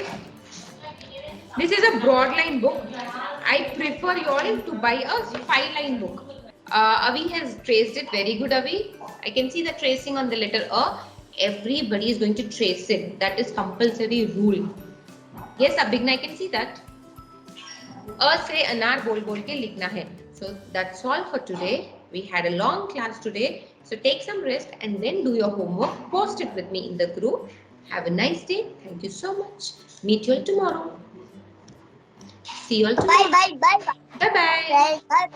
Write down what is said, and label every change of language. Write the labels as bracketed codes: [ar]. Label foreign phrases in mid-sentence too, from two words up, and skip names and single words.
[en] This is a broad line book. I prefer you all to buy a 5-line book. Avi has traced it. Very good, Avi. I can see the tracing on the letter A. Everybody is going to trace it. That is compulsory rule. Yes, Abhigna, I can see that. [hi] ए से अनार बोल के लिखना है. [en] So that's all for today. We had a long class today. So take some rest and then do your homework. Post it with me in the group. Have a nice day. Thank you so much. Meet you all tomorrow. See you all tomorrow. Bye. Bye-bye. Bye.